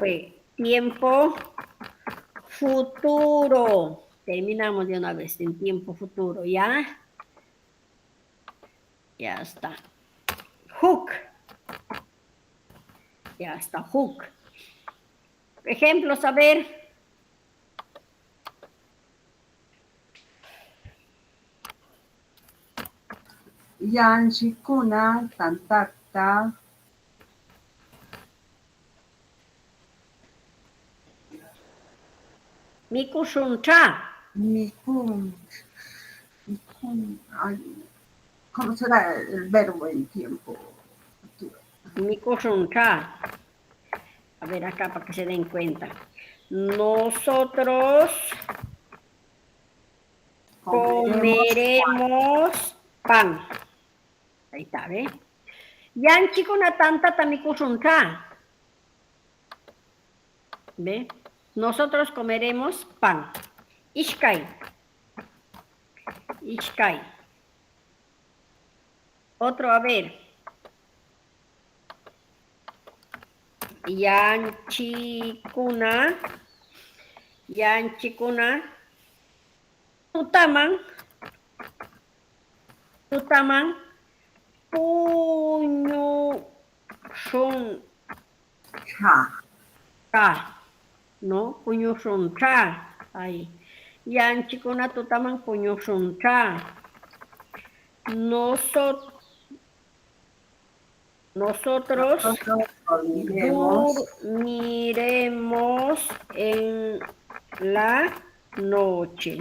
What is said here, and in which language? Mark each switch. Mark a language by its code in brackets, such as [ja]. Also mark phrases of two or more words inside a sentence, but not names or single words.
[es] pues, tiempo futuro. Terminamos de una vez en tiempo futuro, ¿ya? Ya está. Hook. Ya está, hook. Ejemplos, a ver. [qu] Yanchikuna tantakta Mikushuncha. [es] ¿Cómo será el verbo en tiempo futuro? [qu] Mikushuncha. [es] A ver acá para que se den cuenta. Nosotros comeremos pan. Ahí está, ¿ve? [qu] Yanchikuna tanta tamikushuncha. [es] ¿Ve? Nosotros comeremos pan. [qu] Ishkai. Ishkai. [es] Otro, a ver. [qu] Yanchikuna. Yanchikuna. Tutaman. Tutaman. Puño. Son. Cha. ¿No? Puño son cha. Ahí. Yanchikuna tutaman puño son cha. [es] Nosotros dormiremos en la noche.